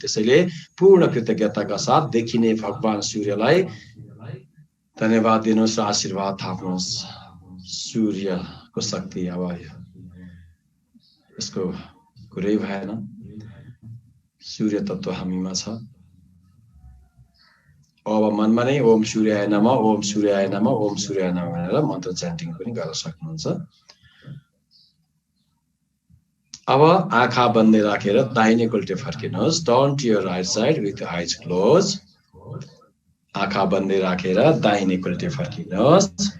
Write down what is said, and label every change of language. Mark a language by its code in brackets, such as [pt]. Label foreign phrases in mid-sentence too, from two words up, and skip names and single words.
[ne] त्यसैले पूर्ण कृतज्ञताका साथ देखिने भगवान सूर्यलाई धन्यवाद दिनुहोस् र आशीर्वाद थाप्नुहोस्। सूर्यको शक्ति अब यसको कुरै भएन। सूर्य तत्त्व हामीमा छ। अब मनमा नै [sa] ओम सूर्याय नमः, ओम सूर्याय नमः, ओम सूर्याय नमः [ne] भनेर मन्त्र च्यान्टिङ पनि गर्न सक्नुहुन्छ। अब आँखा बन्दै राखेर दाहिनेपल्टि फर्किनुहोस्। [en] Turn to your right side with eyes close. [ne] आँखा बन्दै राखेर दाहिनेपल्टि फर्किनुहोस्।